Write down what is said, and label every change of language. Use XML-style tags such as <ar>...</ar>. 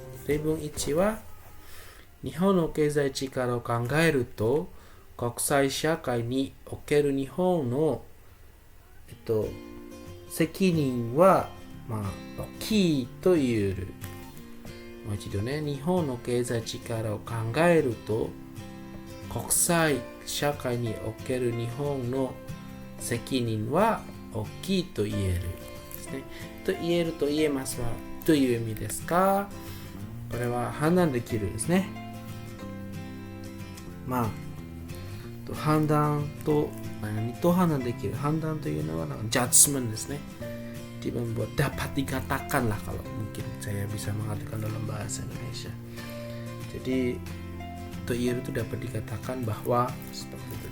<ja>Reibun 1 wa Nihon no keizai chikara o kangaeru to kokusai shakai ni okeru Nihon no 責任は大きいと言える。もう一度ね、日本の経済力を考えると国際社会における日本の責任は大きいと言えるですね。と言えると言えますはどういう意味ですか？これは判断できるですね。判断と何と判断できる。判断というのはジャッジメントですね。</ja> <id>Membuat dapat dikatakan lah, kalau mungkin saya bisa mengatakan dalam bahasa Indonesia. Jadi toiru itu dapat dikatakan bahwa seperti itu.</id>